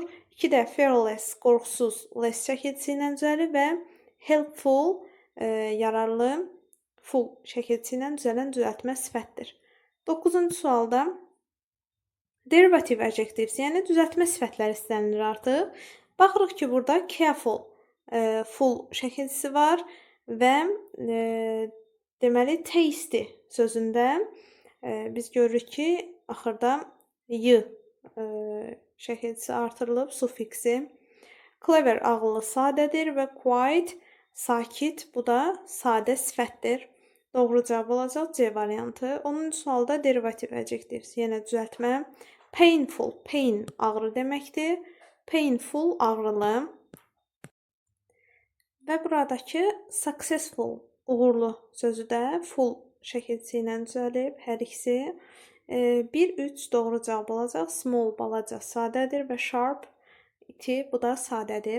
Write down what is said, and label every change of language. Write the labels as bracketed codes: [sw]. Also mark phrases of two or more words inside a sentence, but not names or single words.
[az] 2-də fearless, qorxusuz, less şəkilçisi ilə düzəlib və helpful, yararlı, full şəkilçisi ilə düzələn düzəltmə sifətdir. 9-cu sualda [en] derivative adjectives, [az] yəni düzəltmə sifətləri istənilir artıq. Baxırıq ki, burada careful, full şəkilçisi var və deməli tasty sözündə biz görürük ki, axırda y şəkilçisi artırılıb, suffiksi. Clever, ağıllı, sadədir və quiet, sakit, bu da sadə sifətdir. Doğru cavab olacaq C variantı. 10-cu sualda [en] derivative adjectives, [az] yenə düzəltmə. [en] Painful, pain, [az] ağrı deməkdir. Painful, ağrılı. Və buradakı successful, uğurlu sözü də full şəkilçisi ilə düzəlib, hər ikisi. 1-3 doğru cavab olacaq. Small, balaca, sadədir və sharp, iti, bu da sadədir.